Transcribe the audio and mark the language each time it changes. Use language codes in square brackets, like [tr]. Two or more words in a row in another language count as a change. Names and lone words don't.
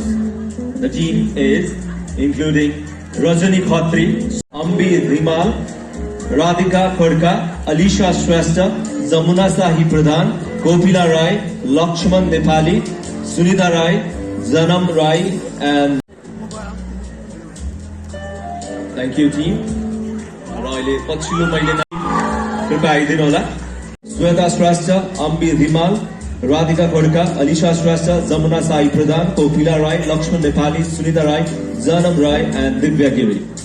[en] The team is including Rajani Khatri, Ambi Rimal, Radhika Khadka, Alisha Shrestha, Zamuna Sahi Pradhan, Kopila Rai, Lakshman Nepali, Sunita Rai, Zanam Rai, and thank you team. [ne] Royle Pachilu Maile कृपया आइदिनु होला. [en] Sweta Shrestha, Ambi Rimal, Radhika Khadka, Alisha Shrestha, Zamuna Sai Pradhan, Kopila Rai, Lakshman Nepali, Sunita Rai, Zanam Rai, and Divya Giri.